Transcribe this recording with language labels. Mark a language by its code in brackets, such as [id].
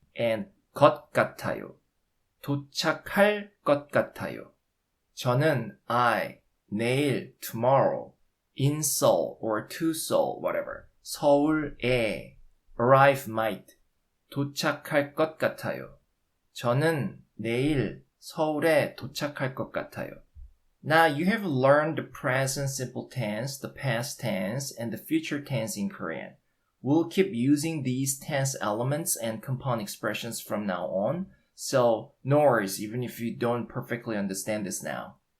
[ko] And 것 같아요. 도착할 것 같아요. [en] 저는 I, 내일, tomorrow, in Seoul or to Seoul, whatever. 서울에 arrive might. [ko] 도착할 것 같아요. 저는 내일 서울에 도착할 것 같아요. [en] Now you have learned the present simple tense, the past tense, and the future tense in Korean. We'll keep using these tense elements and compound expressions from now on, so no worries even if you don't perfectly understand this now.